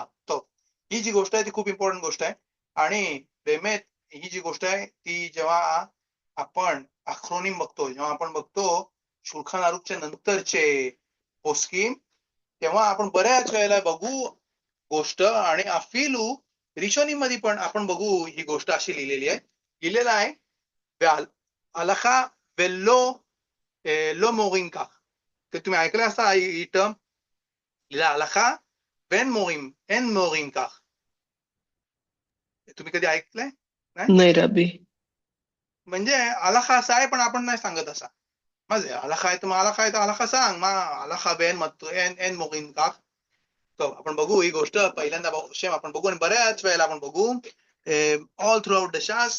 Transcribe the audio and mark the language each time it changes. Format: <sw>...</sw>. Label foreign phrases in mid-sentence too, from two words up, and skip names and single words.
<mr>तो ही जी गोष्ट आहे ती खूप इम्पॉर्टंट गोष्ट आहे. आणि बेमेत ही जी गोष्ट आहे ती जेव्हा आपण अख्रोनिम बघतो, जेव्हा आपण बघतो शुल्खान आरूखच्या नंतरचे पोस्किम, तेव्हा आपण बऱ्याच वेळेला बघू गोष्ट आणि अफिलू रिशोनी मध्ये पण आपण बघू ही गोष्ट अशी लिहिलेली आहे. लिहिलेला आहे</mr> <he>הלכה ואין מורין כן.</he> <mr>तर तुम्ही ऐकलं असा ही टर्म</mr> <he>להלכה ואין מורים, אין מורים כך.</he> <mr>तुम्ही कधी ऐकलंय? नाही? नाही रबी. म्हणजे अलखा असा आहे पण आपण नाही सांगत असा. म्हणजे अलखा आहे तर मग अलखा आहे तर अलखा सांग. मग</mr> <he>הלכה באמת אין מורין כן.</he> <mr>तर आपण बघू ही गोष्ट पहिल्यांदा शेम आपण बघू आणि बऱ्याच वेळेला आपण बघू</mr> <en>all throughout the</en> <mr>शास.</mr>